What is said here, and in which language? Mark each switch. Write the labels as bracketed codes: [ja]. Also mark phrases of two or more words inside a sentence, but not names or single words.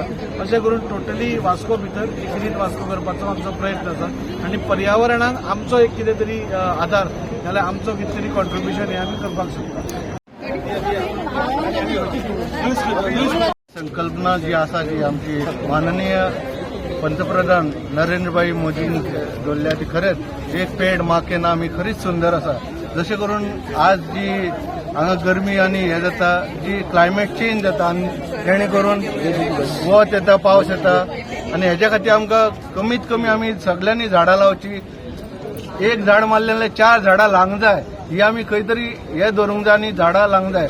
[kok] अशें करून टोटली वास्को भितर ग्रीन वास्को करपाचो आमचो प्रयत्न आसा आणि पर्यावरणाक आमचो एक कितें तरी आधार नाल्यार आमचो कितें तरी कॉन्ट्रिब्युशन हें आमी करपाक शकता. संकल्पना जी आसा जी आमची माननीय पंतप्रधान नरेंद्रभाई मोदींनी दवरल्या ती खरेंच एक पेड माँ के नाम ही खरीच सुंदर आसा. जशें करून आज जी हांगा गरमी आनी हें जाता जी [en] climate change [kok] जाता आनी जेणे करून वत येता पावस येता आनी हेच्या खातीर आमकां कमीत कमी आमी सगळ्यांनी झाडां लावची. एक झाड मारलेले 4 झाडां लावंक जाय ही आमी खंय तरी हे धरूंक जाय आनी झाडां लावंक जाय.